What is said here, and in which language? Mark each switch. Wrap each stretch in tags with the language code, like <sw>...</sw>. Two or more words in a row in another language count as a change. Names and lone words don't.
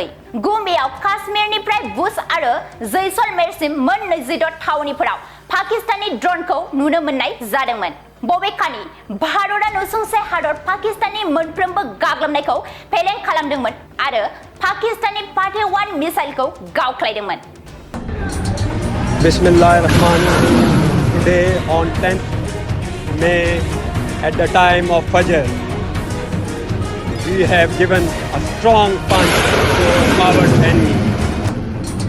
<brx>गुबैयाव काश्मीरनिफ्राय भुज आरो जैसलमेरसिम मोन 26 थावनिफोराव पाकिस्ताननि ड्रोनखौ नुनो मोननाय जादोंमोन। बबेखानि भारतआ नसुंसे हादर पाकिस्ताननि मोनफ्रोमबो गाग्लोबनायखौ फेलें खालामदोंमोन आरो पाकिस्ताननि ह-1 मिसाइलखौ गावख्लायदोंमोन।</brx> <en>Bismillahirrahmanirrahim. Today on 10th May at the time of Fajr, we have given a strong punch to our enemy.</en>